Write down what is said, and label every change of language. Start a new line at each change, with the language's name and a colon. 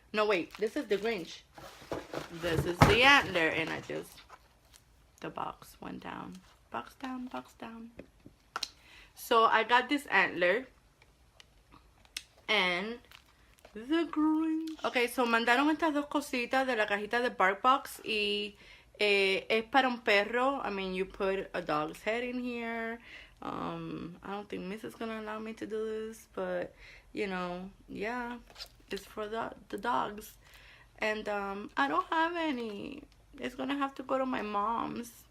English: No, wait, this is the Grinch. This is the antler, and the box went down. Box down. So I got this antler and the Grinch.
Spanish: Okay, so mandaron estas dos cositas de la cajita de Bark Box y es para un perro.
English: I mean, you put a dog's head in here. I don't think Miss is gonna allow me to do this, but yeah, it's for the dogs. And I don't have any. It's gonna have to go to my mom's.